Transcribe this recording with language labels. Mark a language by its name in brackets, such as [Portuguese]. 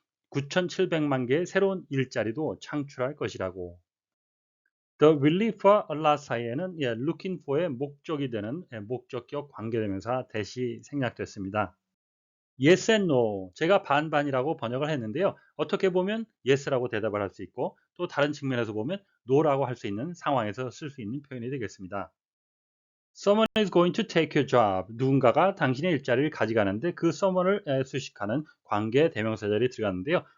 [Korean] 9,700만 개의 새로운 일자리도 창출할 것이라고. The relief와 a lot 사이에는 looking for의 목적이 되는 목적격 관계대명사 대시 생략됐습니다. Yes and no, 제가 반반이라고 번역을 했는데요. 어떻게 보면 yes라고 대답을 할 수 있고 또 다른 측면에서 보면 no라고 할 수 있는 상황에서 쓸 수 있는 표현이 되겠습니다. [English] Someone is going to take your job. [Korean] 누군가가 당신의 일자리를 가져가는데 그 someone을 수식하는 관계 대명사 자리에 들어갔는데요.